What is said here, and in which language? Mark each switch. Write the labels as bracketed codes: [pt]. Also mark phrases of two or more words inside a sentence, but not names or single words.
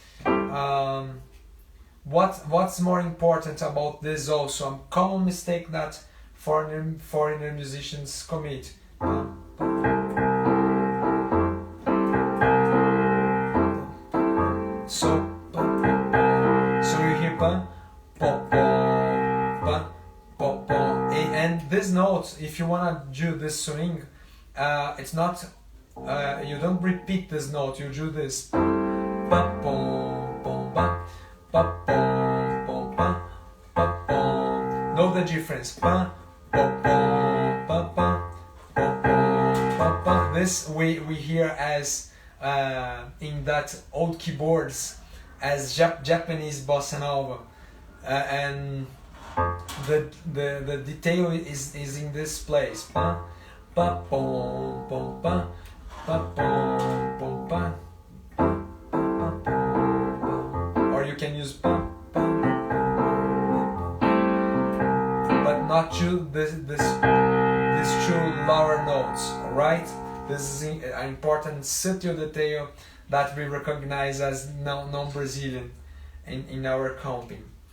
[en] What's more important about this also, a common mistake that foreigner musicians commit. So you hear pa, po, pa, po, and this note, if you wanna do this swing, it's not, you don't repeat this note, you do this. Pa, po, pa, pom, pa, pa, pom. Know the difference. Pa, pa, pom, pa, pa, pa, pom, pa, pa. This we hear as in that old keyboards as Japanese bossa nova, and the detail is in this place. Pa, pa, pom, pom, pa, pa, pom, pom, pa, or you can use pa, pa, but not these two lower notes. All right, this is an important subtle detail that we recognize as non-Brazilian in our comping.